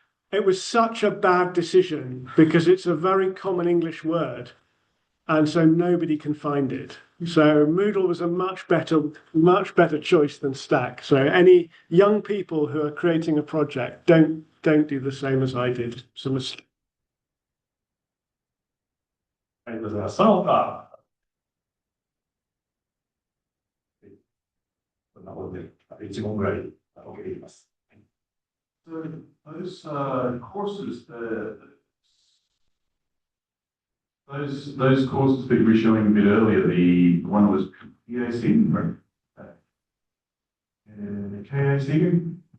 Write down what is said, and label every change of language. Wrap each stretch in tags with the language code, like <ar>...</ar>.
<en>It was such a bad decision because it's a very common English word, and so nobody can find it. So Moodle was a much better choice than Stack. So any young people who are creating a project, don't do the same as I did. It's a mistake.</en> <ja>ありがとうございます。その他、こんなことで、1問ぐらい受けていきます。</ja> <en>So those courses, those courses that you were showing a bit earlier, the one was KAC, right? KAC?</en>